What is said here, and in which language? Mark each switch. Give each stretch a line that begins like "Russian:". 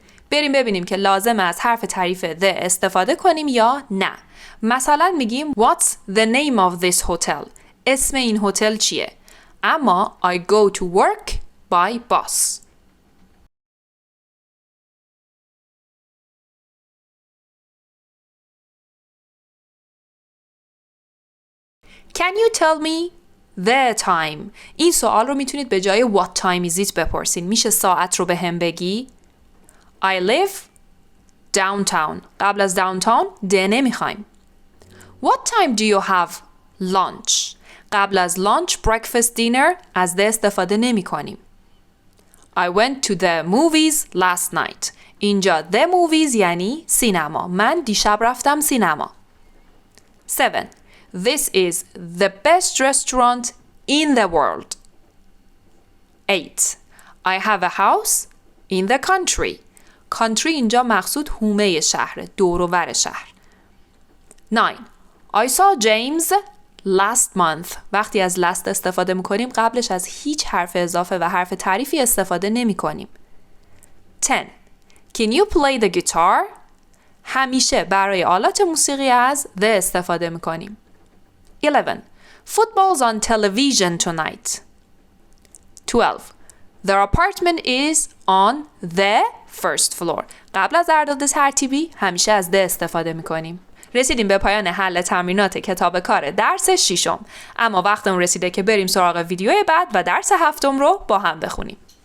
Persian: بریم ببینیم که لازم از حرف تعریف the استفاده کنیم یا نه. مثلا میگیم
English: What's the name of this hotel?
Persian: اسم این هتل چیه؟ اما
English: I go to work by bus. Can you tell me the time?
Persian: این سوال رو میتونید به جای
English: what time is it
Persian: بپرسین. میشه ساعت رو به هم بگی؟
English: I live downtown.
Persian: قبل از downtown د نمیخوایم.
English: What time do you have lunch?
Persian: قبل از lunch, breakfast, dinner از د استفاده نمی کنیم.
English: I went to the movies last night.
Persian: اینجا the movies یعنی سینما. من دیشب رفتم سینما. 7.
English: This is the best restaurant in the world. 8. I have a house in the country.
Persian: country اینجا مقصود حومه شهر، دور و ور شهر.
English: 9. I saw James last month.
Persian: وقتی از last استفاده میکنیم قبلش از هیچ حرف اضافه و حرف تعریفی استفاده نمی کنیم.
English: 10. Can you play the guitar?
Persian: همیشه برای آلات موسیقی از the استفاده میکنیم.
English: 11. Football's on television tonight. 12. Their apartment is on the first floor.
Persian: قبل از اعداد ترتیبی همیشه از the استفاده میکنیم. رسیدیم به پایان حل تمرینات کتاب کار درس 6. اما وقتمون رسیده که بریم سراغ ویدیوی بعد و درس 7 رو با هم بخونیم.